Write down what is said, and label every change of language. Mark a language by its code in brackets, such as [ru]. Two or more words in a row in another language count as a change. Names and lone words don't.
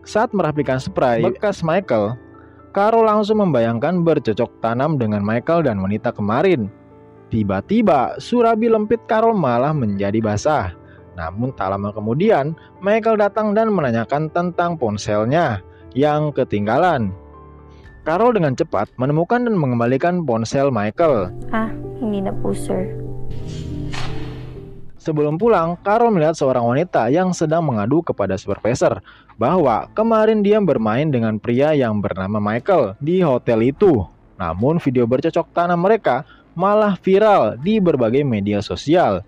[id] Saat merapikan spray bekas Michael, Carol langsung membayangkan bercocok tanam dengan Michael dan wanita kemarin. Tiba-tiba surabi lempit Carol malah menjadi basah. Namun tak lama kemudian, Michael datang dan menanyakan tentang ponselnya yang ketinggalan. Carol dengan cepat menemukan dan mengembalikan ponsel Michael. [tl] Hindi na po, sir. [id] Sebelum pulang, Carol melihat seorang wanita yang sedang mengadu kepada supervisor bahwa kemarin dia bermain dengan pria yang bernama Michael di hotel itu. Namun video bercocok tanam mereka malah viral di berbagai media sosial.